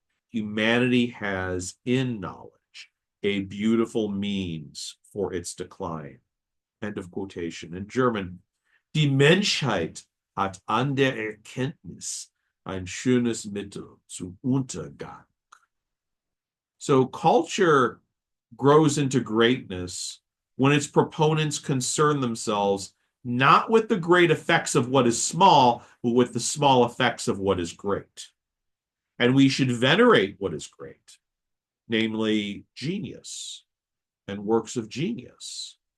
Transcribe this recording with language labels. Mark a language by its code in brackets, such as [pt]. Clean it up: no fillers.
[en] Humanity has in knowledge a beautiful means for its decline. End of quotation. In German, [de] die Menschheit hat an der Erkenntnis ein schönes Mittel zum Untergang. [en] So culture grows into greatness when its proponents concern themselves not with the great effects of what is small, but with the small effects of what is great. And we should venerate what is great, namely genius and works of genius.